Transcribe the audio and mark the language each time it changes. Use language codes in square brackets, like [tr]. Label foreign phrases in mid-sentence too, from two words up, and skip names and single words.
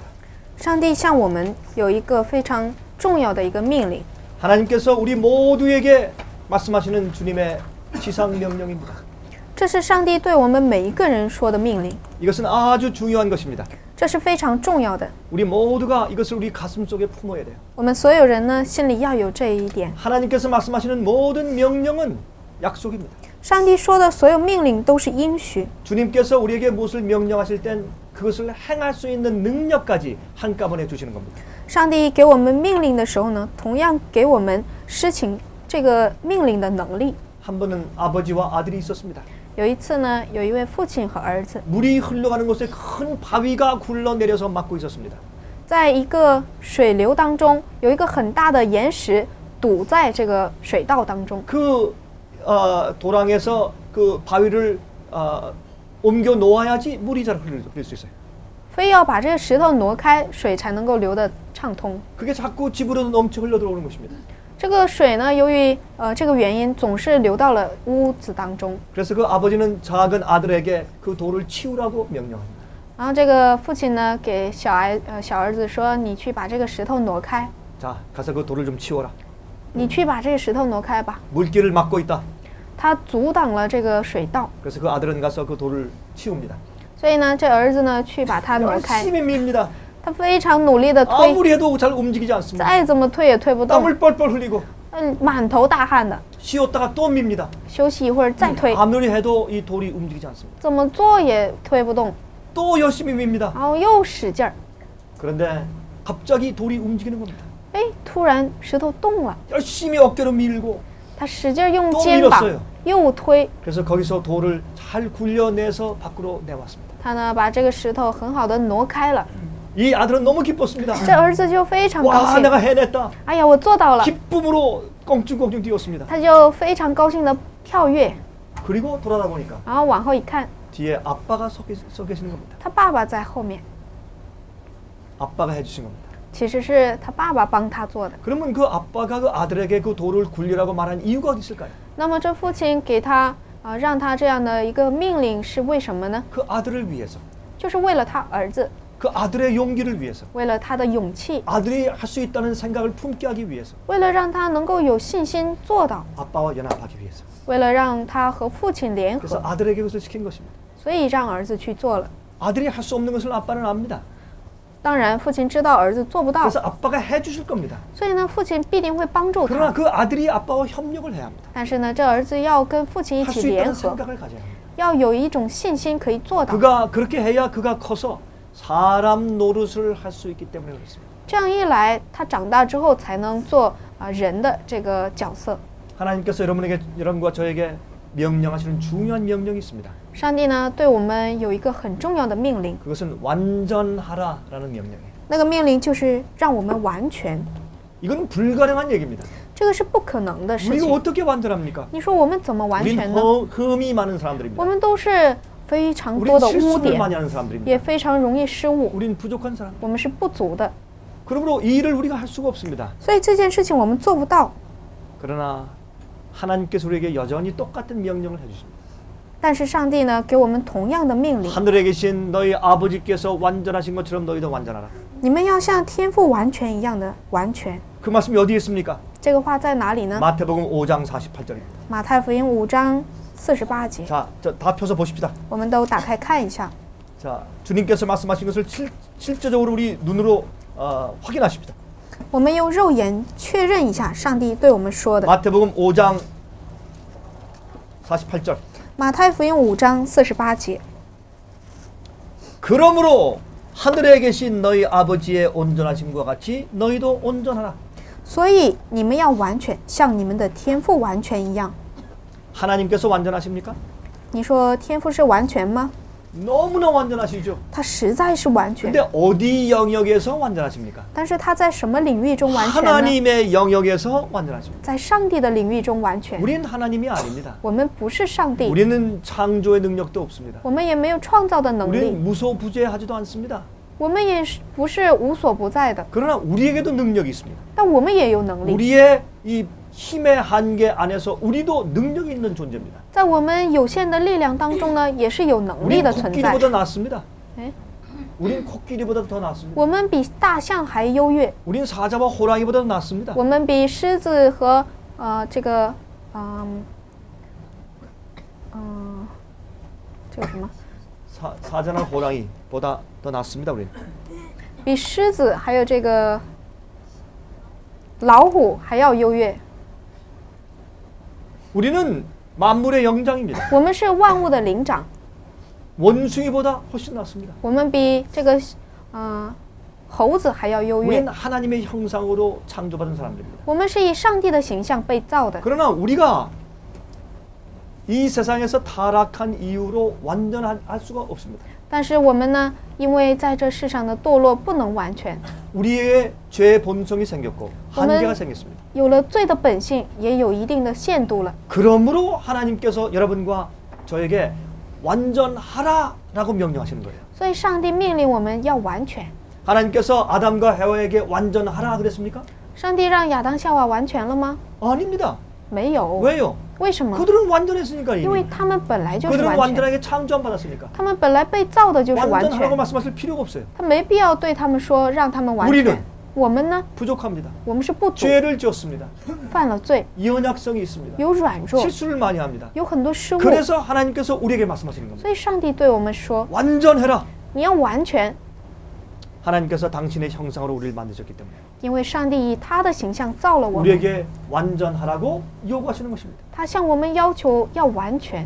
[zh] 上帝向我们有一个非常重要的一个命令， [ko] 하나님께서 우리 모두에게 말씀하시는 주님의 지상 명령입니다. [zh] 这是上帝对我们每一个人说的命令， [ko] 이것은 아주 중요한 것입니다. [zh] 这是非常重要的。 [ko] 우리 모두가 이것을 우리 가슴 속에 품어야 돼요. [zh] 我们所有人呢，心里要有这一点。 [ko] 하나님께서 말씀하시는 모든 명령은 약속입니다. [zh] 上帝说的所有命令都是应许， [ko] 주님께서 우리에게 무엇을 명령하실 땐 그것을 행할 수 있는 능력까지 한꺼번에 주시는 겁니다. [zh] 上帝给我们命令的时候呢，同样给我们施行这个命令的能力。 [ko] 한 번은 아버지와 아들이 있었습니다. [zh] 有一次呢，有一位父亲和儿子， [ko] 물이 흘러가는 곳에 큰 바위가 굴러내려서 막고 있었습니다. [zh] 在一个水流当中，有一个很大的岩石堵在这个水道当中。 [ko] 그 도랑에서 그 바위를 옮겨 놓아야지 물이 잘 흘릴 수 있어요. [zh] 非要把这个石头挪开，水才能够流得畅通。 [ko] 그게 자꾸 집으로 넘쳐 흘러 들어오는 것입니다. [zh] 这个水呢，由于这个原因，总是流到了屋子当中。 [ko] 그래서 그 아버지는 작은 아들에게 그 돌을 치우라고 명령합니다. [zh] 然后这个父亲呢，给小儿子说：“你去把这个石头挪开， [ko] 자, 가서 그 돌을 좀 치워라. [zh] 你去把这个石头挪开吧。 [ko] 물길을 막고 있다. ” [zh] 他阻挡了这个水道， [ko] 그래서 그 아들은 가서 그 돌을 치웁니다. [zh] 所以呢，这儿子呢去把它挪开。 [ko] 열심히 밀립니다. [zh] 他非常努力的推， [ko] 아무리 해도 잘 움직이지 않습니다. [zh] 再怎么推也推不动， [ko] 땀을 뻘뻘 흘리고 [zh] 满头大汗的。 [ko] 쉬었다가 또 밉니다. [zh] 休息一会儿再推， [ko] 아무리 해도 이 돌이 움직이지 않습니다. [zh] 怎么做也推不动， [ko] 또 열심히 밉니다. [zh] 然后又使劲儿， [ko] 그런데 갑자기 돌이 움직이는 겁니다. [zh] 哎，突然石头动了， [ko] 열심히 어깨로 밀고 [zh] 他使劲儿用 [ko] 또 [zh] 肩膀 [ko] 밀었어요. [zh] 又推， [ko] 그래서 거기서 돌을 잘 굴려내서 밖으로 내왔습니다. [zh] 他呢把这个石头很好的挪开了。 [ko] 이 아들은 너무 기뻤습니다. [zh] 这儿子就非常高 [ko] 와, [zh] 兴， [ko] 내가 해냈다. [zh] 哎呀，我做到了， [ko] 기쁨으로 껑충껑충 뛰었습니다. [zh] 他就非常高兴的跳跃， [ko] 그리고 돌아다 보니까 [zh] 然后往后一看， [ko] 뒤에 아빠가 서 계시는 겁니다. [zh] 他爸爸在后面， [ko] 아빠가 해주신 겁니다. [zh] 其实是他爸爸帮他做的。 [ko] 그러면 그 아빠가 그 아들에게 그 돌을 굴리라고 말한 이유가 어디 있을까요? [zh] 那么这父亲给他让他这样的一个命令是为什么呢？ [ko] 그 아들을 위해서, [zh] 就是为了他儿子， [ko] 그 아들의 용기를 위해서, [zh] 为了他的勇气， [ko] 아들이 할 수 있다는 생각을 품게 하기 위해서, [zh] 为了让他能够有信心做到， [ko] 아빠와 연합하기 위해서. [zh] 为了让他和父亲联 [ko] 그래서 [zh] 合， [ko] 아들에게 그것을 시킨 것입니다. [zh] 所以让儿子去做了。 [ko] 아들이 할 수 없는 것을 아빠는 압니다. [zh] 当然，父亲知道儿子做不到， [ko] 그래서 아빠가 해주실 겁니다. [zh] 所以呢，父亲必定会帮助 [ko] 그러나 [zh] 他。 [ko] 그 아들이 아빠와 협력을 해야 합니다. [zh] 但是呢，这儿子要跟父亲一 [ko] 할 [zh] 起 [ko] 수 [zh] 联 [ko] 있다는 [zh] 合， [ko] 생각을 가져야 합니다. [zh] 要有一种信心可以做到。 [ko] 그가 그렇게 해야 그가 커서 사람 노릇을 할 수 있기 때문에 그렇습니다. [zh] 这样一来，他长大之后才能做人的这个角色。 [ko] 하나님께서 여러분과 저에게 명령하시는 중요한 명령이 있습니다. [zh] 上帝呢对我们有一个很重要的命令， [ko] 그것은 완전하라라는 명령이에요. [zh] 那个命令就是让我们完全， [ko] 이건 불가능한 얘기입니다. [zh] 这个是不可能的事 [ko] 우리가 [zh] 情。 [ko] 어떻게 완전합니까? [zh] 你说我们怎么完 [ko] 우리는 [zh] 全呢？ [ko] 흠이 많은 사람들입니다. [zh] 我们都是非常多 [ko] 우리는 [zh] 的污 [ko] 실수를 [zh] 点， [ko] 많이 하는 사람들입니다. [zh] 也非常容易失误， [ko] 우리는 부족한 사람. [zh] 我们是不足的， [ko] 그러므로 이 일을 우리가 할 수가 없습니다. [zh] 所以这件事情我们做不到。 [ko] 그러나 하나님께서 우리에게 여전히 똑같은 명령을 해주십니다. [zh] 但是上帝呢给我们同样的命令， [ko] 하늘에 계신 너희 아버지께서 완전하신 것처럼 너희도 완전하라. [zh] 你们要像天父完全一样的完全。 [ko] 그 말씀이 어디에 있습니까? [zh] 这个话在哪里呢？ [ko] 마태복음 5장 48절입니다. [zh] 马太福音5章48节， [ko] 자, 다 펴서 보십시다. [zh] 我们都打开看一下。 [ko] 자, 주님께서 말씀하신 것을 실제적으로 우리 눈으로 확인하십니다. [zh] 我们用肉眼确认一下上帝对我们说的。 [ko] 마태복음 5장 48절. [zh] 马太福音5章48节， [ko] 그러므로 하늘에 계신 너희 아버지의 온전하심과 같이 너희도 온전하라. [zh] 所以你们要完全，像你们的天父完全一样。 [ko] 하나님께서 완전하십니까? [zh] 你说天父是完全吗？ [ko] 너무나 완전하시죠. [zh] 他实在是完全， [ko] 근데 어디 영역에서 완전하십니까? [zh] 但是他在什么领域中完全呢？ [ko] 하나님의 영역에서 완전하십니다. [zh] 在上帝的领域中完全。 [ko] 우리는 하나님이 아닙니다. [zh] 我们不是上帝， [ko] 우리는 창조의 능력도 없습니다. [zh] 我们也没有创造的能力， [ko] 우리는 무소부재하지도 않습니다. [zh] 我们也不是无所不在的， [ko] 그러나 우리에게도 능력이 있습니다. [zh] 但我们也有能力。 [ko] 우리의 이 힘의 한계 안에서 우리도 능력이 있는 존재입니다. [zh] 在我们有限的力量当中呢，也是有能力 [ko] 우리는 [zh] 的存在。 [ko] 코끼리보다 낫습니다. [zh] 哎， [ko] 우리는 코끼리보다 더 낫습니다. [zh] 我们比大象还优越， [ko] 우리는 사자와 호랑이보다 더 낫습니다. [zh] 我们比狮子和这个什么， [ko] 사자나 호랑이보다 더 낫습니다. 우리는. [zh] 比狮子还有这个老虎还要优越。 [ko] 우리는 만물의 영장입니다. [zh] 我们是万物的灵长， [ko] 원숭이보다 훨씬 낫습니다. [zh] 我们比这个猴子还要优越。 [ko] 우리는 하나님의 형상으로 창조받은 사람들입니다. [zh] 我们是以上帝的形象被造的， [ko] 그러나 우리가 이 세상에서 타락한 이유로 완전할 수가 없습니다. [zh] 但是我们呢，因为在这世上的堕落不能完全， [ko] 우리의 죄의 본성이 생겼고 한계가 오늘- 생겼습니다. [zh] 有了罪的本性，也有一定的限度了。 [ko] 그러므로 하나님께서 여러분과 저에게 완전하라라고 명령하시는 거예요. [zh] 所以上帝命令我们要完全。 [ko] 하나님께서 아담과 해와에게 완전하라 그랬습니까? [zh] 上帝让亚当夏娃完全了吗？ [ko] 아닙니다. [zh] 没有。 [ko] 왜요? [zh] 为什么？ [ko] 그들은 완전했으니까 [zh] 因为 [ko] 이미. [zh] 他们本来就是 [ko] 그들은 [zh] 完全， [ko] 완전하게 창조함 받았으니까. [zh] 他们本来被造的就是完 [ko] 완전하라고 [zh] 全， [ko] 말씀하실 필요가 없어요. [zh] 他没必要对他们说让他们完 [ko] 우리는 [zh] 全。我们呢？ [ko] 부족합니다. [zh] 我们是不足， [ko] 죄를 지었습니다. [zh] 犯了罪， [ko] 연약성이 있습니다. [zh] 有软弱， [ko] 실수를 많이 합니다. [zh] 有很多失误。 [ko] 그래서 하나님께서 우리에게 말씀하시는 겁니다. [zh] 所以上帝对我们说 [ko] 완전해라. ：“ [zh] 你要完全， [ko] 하나님께서 당신의 형상으로 우리를 만드셨기 때문에 [zh] 因为上帝以他的形象造了我们， [ko] 우리에게 완전하라고 요구하시는 것입니다. [zh] 他向我们要求要完全，